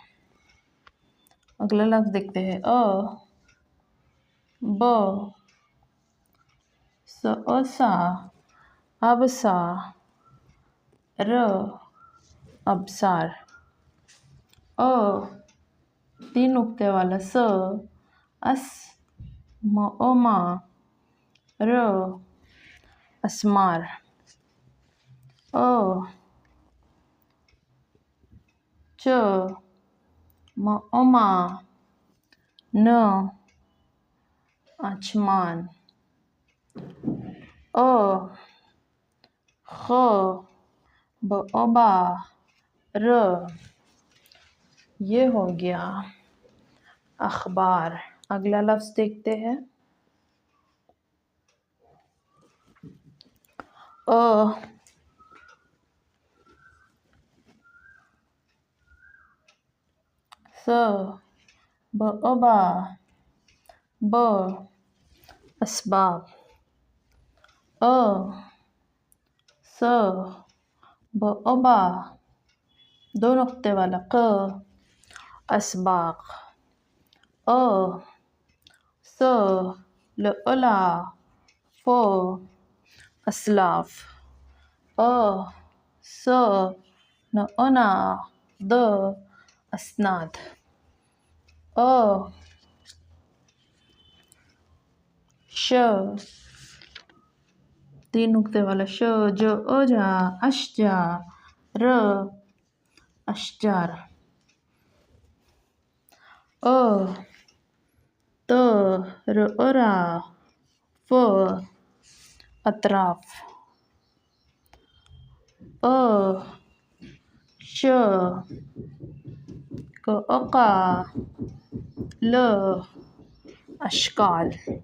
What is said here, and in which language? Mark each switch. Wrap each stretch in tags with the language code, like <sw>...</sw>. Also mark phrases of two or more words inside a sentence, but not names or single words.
<ur>اگلا لفظ دیکھتے ہیں۔ ب سا ابسا ر ابسار۔ 3 نقطے والا س اس ما ر اسمار۔ چ ما ن اچمان۔ خ با ر، یہ ہو گیا اخبار۔ اگلا لفظ دیکھتے ہیں۔ س با ب اسباب۔ س با 2 نقطے والا ق اسباق۔ س لا ف اسلاف۔ س نا د اسناد۔ ش 3 نقطے والا ش جو اوجا اشجا ر اشجار۔ ت را ف اطراف۔ ش کا ل اشکال۔</ur>